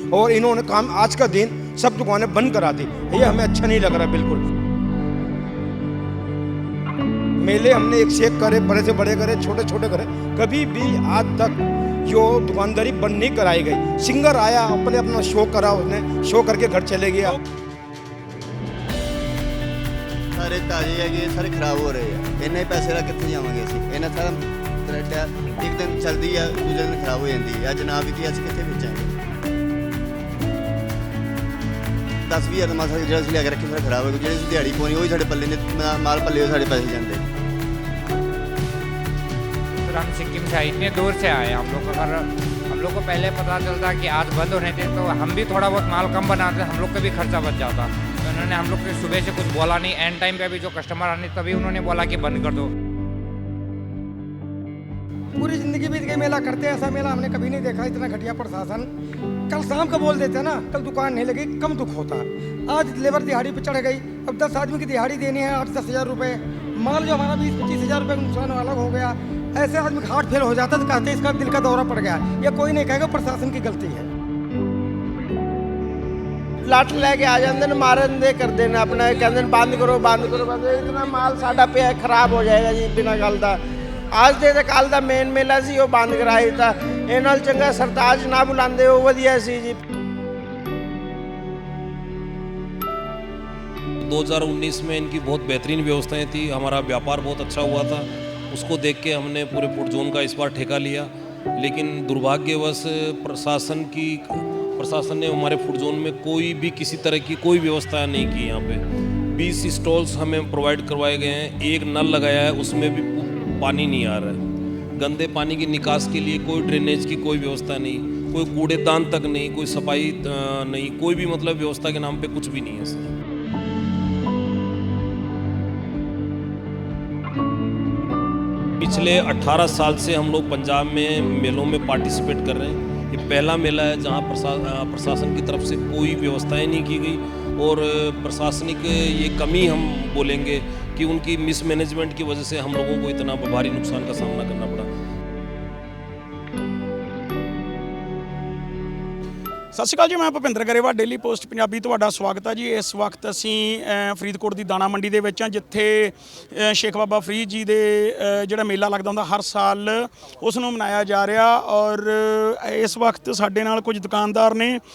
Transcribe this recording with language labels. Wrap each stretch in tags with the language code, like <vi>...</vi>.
<hi>और इन्होंने काम आज का दिन सब दुकानें बंद करा दी, ये हमें अच्छा नहीं लग रहा बिल्कुल। मेले हमने एक से एक करे, बड़े से बड़े करे, छोटे छोटे करे, कभी भी आज तक जो दुकानदारी बंद नहीं कराई गई। सिंगर आया, अपने अपना शो करा, उसने शो करके घर चले गया। सारे ताजे है कि सारे खराब हो रहे हैं, इन्ने पैसे ला कितने जावांगे</hi> <pa>ਅਸੀਂ ਇਹਨਾਂ ਸਾਰਾ ਥ੍ਰੈਟ ਹੈ, ਇੱਕ ਦਿਨ ਚੱਲਦੀ ਹੈ ਦੂਜੇ ਦਿਨ ਖਰਾਬ ਹੋ ਜਾਂਦੀ ਹੈ। ਜਨਾਬ ਕੀ ਅਸੀਂ ਕਿੱਥੇ ਵੇਚਾਂਗੇ? 10-20 ਦਾ ਮਾਸਾ ਜਿਹੜਾ ਅਸੀਂ ਲਿਆ ਕੇ ਰੱਖੀ ਸਾਰਾ ਖਰਾਬ ਹੋ ਗਿਆ। ਜਿਹੜੀ ਅਸੀਂ ਦਿਹਾੜੀ ਪਾਉਣੀ ਉਹੀ ਸਾਡੇ ਪੱਲੇ ਨੇ ਮਾਲ ਪੱਲੇ ਸਾਡੇ ਪੈਸੇ ਜਾਂਦੇ।</pa> <hi>हम सिक्किम से इतने दूर से आए हम लोग। अगर हम लोग को पहले पता चलता कि आज बंद होने थे तो हम भी थोड़ा बहुत माल कम बनाते, हम लोग का भी खर्चा बच जाता। तो उन्होंने हम लोग को सुबह से कुछ बोला नहीं, एंड टाइम पे भी जो कस्टमर आने तभी उन्होंने बोला कि बंद कर दो। पूरी जिंदगी बीत गई मेला करते, ऐसा मेला हमने कभी नहीं देखा। इतना घटिया प्रशासन। कल शाम को बोल देते ना, कल दुकान नहीं लगी, कम दुख होता। आज लेबर दिहाड़ी पे चढ़ गई, अब 10 आदमी की दिहाड़ी देनी है 8-10 हज़ार रुपये। माल जो हमारा 20-25 हज़ार रुपये का नुकसान अलग हो गया। ऐसे आदमी का हार्ट फेल हो जाता तो कहते इसका दिल का दौरा पड़ गया। ये कोई नहीं कहेगा प्रशासन की गलती है।</hi> <pa>ਲੱਠ ਲੈ ਕੇ ਆ ਜਾਂਦੇ ਨੇ, ਮਾਰਨ ਦੇ ਕਰਦੇ ਨੇ ਆਪਣਾ, ਕਹਿੰਦੇ ਨੇ ਬੰਦ ਕਰੋ ਬੰਦ ਕਰੋ ਬੰਦ। ਇਤਨਾ ਮਾਲ ਸਾਡਾ ਪਿਆ ਖਰਾਬ ਹੋ ਜਾਏਗਾ ਜੀ ਬਿਨਾਂ ਗੱਲ ਦਾ। ਅੱਜ ਦੇ ਤੇ ਕੱਲ ਦਾ ਮੇਨ ਮੇਲਾ ਸੀ ਉਹ ਬੰਦ ਕਰਾਇਆ ਦਿੱਤਾ। ਇਹ ਨਾਲ ਚੰਗਾ ਸਰਤਾਜ ਨਾ ਬੁਲਾਉਂਦੇ ਉਹ ਵਧੀਆ ਸੀ ਜੀ।</pa> <hi>2019 में इनकी बहुत बेहतरीन व्यवस्थाएं थी, हमारा व्यापार बहुत अच्छा हुआ था। उसको देख के हमने पूरे फूड जोन का इस बार ठेका लिया। लेकिन दुर्भाग्यवश प्रशासन ने हमारे फूड जोन में कोई भी किसी तरह की कोई व्यवस्था नहीं की। यहाँ पे 20 स्टॉल्स हमें प्रोवाइड करवाए गए हैं, एक नल लगाया है, उसमें भी पानी नहीं आ रहा है। गंदे पानी की निकास के लिए कोई ड्रेनेज की कोई व्यवस्था नहीं, कोई कूड़ेदान तक नहीं, कोई सफाई नहीं, कोई भी मतलब व्यवस्था के नाम पे कुछ भी नहीं है सर। पिछले 18 साल से हम लोग पंजाब में मेलों में पार्टिसिपेट कर रहे हैं। ये पहला मेला है जहां प्रशासन की तरफ से कोई व्यवस्थाएं नहीं की गई। और प्रशासनिक ये कमी हम बोलेंगे कि उनकी मिसमैनेजमेंट की वजह से हम लोगों को इतना भारी नुकसान का सामना करना पड़ा।</hi> <pa>ਸਤਿ ਸ਼੍ਰੀ ਅਕਾਲ ਜੀ, ਮੈਂ ਭੁਪਿੰਦਰ ਗਰੇਵਾਲ, ਡੇਲੀ ਪੋਸਟ ਪੰਜਾਬੀ ਤੁਹਾਡਾ ਸਵਾਗਤ ਹੈ ਜੀ। ਇਸ ਵਕਤ ਅਸੀਂ ਫਰੀਦਕੋਟ ਦੀ ਦਾਣਾ ਮੰਡੀ ਦੇ ਵਿੱਚ ਹਾਂ, ਜਿੱਥੇ ਸ਼ੇਖ ਬਾਬਾ ਫਰੀਦ ਜੀ ਦੇ ਜਿਹੜਾ ਮੇਲਾ ਲੱਗਦਾ ਹੁੰਦਾ ਹਰ ਸਾਲ, ਉਸ ਨੂੰ ਮਨਾਇਆ ਜਾ ਰਿਹਾ। ਔਰ ਇਸ ਵਕਤ ਸਾਡੇ ਨਾਲ ਕੁਝ ਦੁਕਾਨਦਾਰ ਨੇ।</pa>